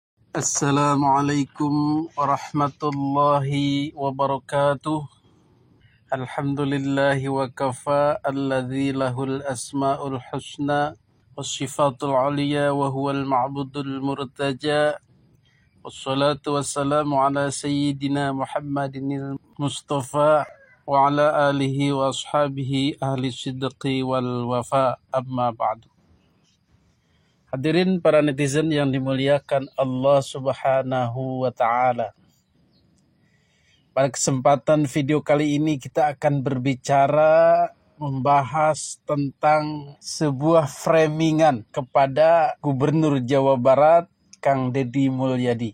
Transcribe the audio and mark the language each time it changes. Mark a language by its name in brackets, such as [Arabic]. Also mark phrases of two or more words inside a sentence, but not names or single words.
[Arabic] السلام عليكم ورحمة الله وبركاته. الحمد لله وكفى الذي له الأسماء الحسنى والصفات العليا وهو المعبود المرتجى. والصلاة والسلام على سيدنا محمد المصطفى وعلى آله وأصحابه أهل الصدق والوفا أما بعد. [Indonesian] Hadirin para netizen yang dimuliakan Allah [Arabic] سبحانه وتعالى. [Indonesian] Pada kesempatan video kali ini kita akan berbicara membahas tentang sebuah framingan kepada Gubernur Jawa Barat Kang Deddy Mulyadi.